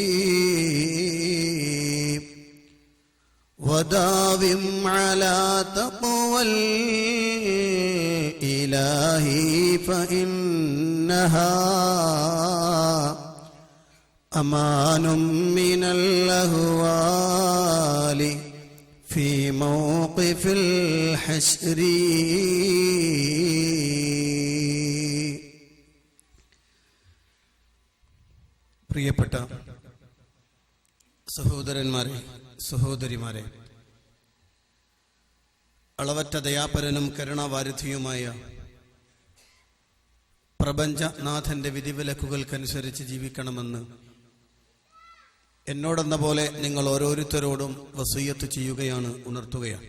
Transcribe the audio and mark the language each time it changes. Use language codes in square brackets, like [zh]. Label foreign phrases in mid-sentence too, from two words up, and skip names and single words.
[ar] وداوم على تقوى الإله فإنها أمان من الأهوال في موقف الحشر. [ml] പ്രിയപ്പെട്ട സഹോദരന്മാരെ, സഹോദരിമാരെ, അളവറ്റ ദയാപരനും കരുണാവാരിധിയുമായ പ്രപഞ്ചനാഥന്റെ വിധിവിലക്കുകൾക്കനുസരിച്ച് ജീവിക്കണമെന്ന് എന്നോടെന്ന പോലെ നിങ്ങൾ ഓരോരുത്തരോടും വസിയ്യത്ത് ചെയ്യുകയാണ്, ഉണർത്തുകയാണ്.